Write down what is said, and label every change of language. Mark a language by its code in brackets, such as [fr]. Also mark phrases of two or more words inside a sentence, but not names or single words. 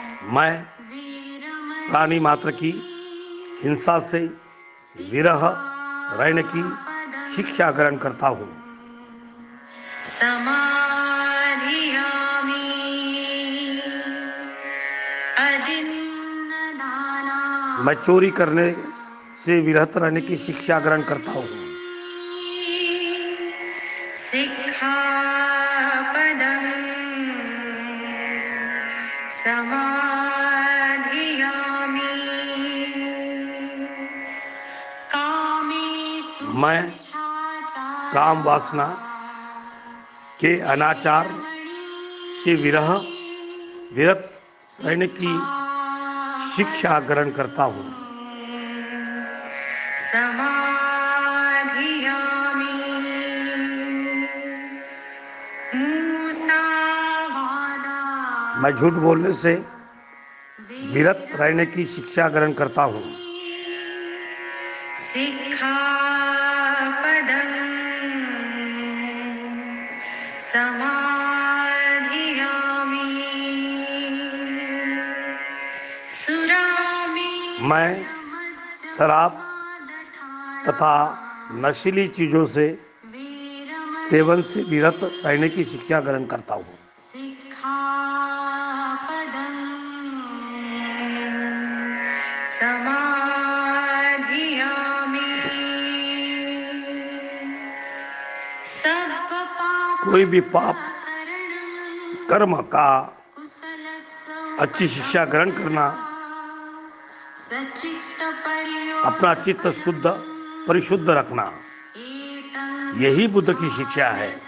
[hi] मैं प्राणी मात्र की हिंसा से विरह रहने की शिक्षा ग्रहण करता हूँ। [pi] समाधियामि अदिन्नदाना [hi] मैं चोरी करने से विरत रहने की शिक्षा ग्रहण करता हूँ। [pi] सिक्खापदं समाधियामि कामेषु [hi] मैं काम वासना के अनाचार से विरत रहने की शिक्षा ग्रहण करता हूँ। [pi] समाधियामि मूसावादा [hi] मैं झूठ बोलने से विरत रहने की शिक्षा ग्रहण करता हूँ। [pi] सिक्खापदं समाधियामि [hi] मैं शराब तथा नशीली चीजों से सेवन से विरत रहने की शिक्षा ग्रहण करता हूँ। [pi] सिक्खापदं समाधियामि [hi] कोई भी पाप कर्म का अच्छी शिक्षा ग्रहण करना, अपना चित्त शुद्ध परिशुद्ध रखना, यही बुद्ध की शिक्षा है।